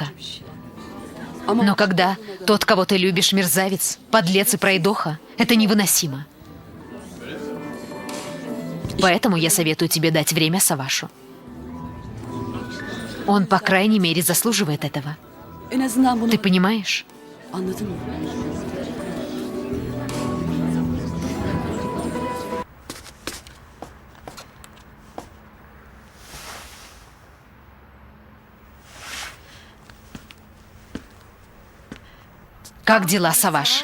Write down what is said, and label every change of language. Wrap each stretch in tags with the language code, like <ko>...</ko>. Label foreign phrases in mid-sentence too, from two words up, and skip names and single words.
<ru>Но когда тот, кого ты любишь, мерзавец, подлец и пройдоха, это невыносимо. Поэтому я советую тебе дать время Савашу. Он, по крайней мере, заслуживает этого.</ru> <tr>En azından bunu</tr> <ru>Ты понимаешь?</ru> <tr>anladın mı?</tr> <ru>Как дела, Саваш?</ru>